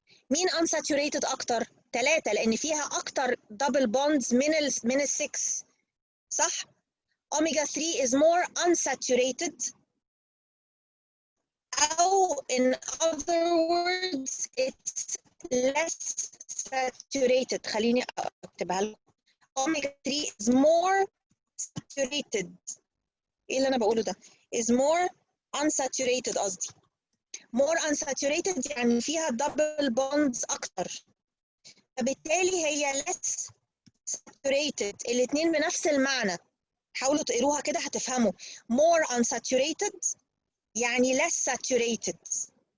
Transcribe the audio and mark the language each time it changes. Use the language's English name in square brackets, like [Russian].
[Arabic] مين unsaturated أكتر؟ 3 لأن فيها أكتر دبل بوندز من ال 6 صح؟ [English] Omega 3 is more unsaturated [Arabic] أو [English] in other words it's less saturated. [Arabic] خليني أكتبها لكم. [English] Omega 3 is more saturated. [Arabic] إيه اللي أنا بقوله ده؟ [English] is more unsaturated [Arabic] قصدي. [English] more unsaturated [Arabic] يعني فيها double bonds أكتر. فبالتالي هي less saturated. الاثنين بنفس المعنى. حاولوا تقروها كده هتفهموا. [English] more unsaturated [Arabic] يعني [English] less saturated.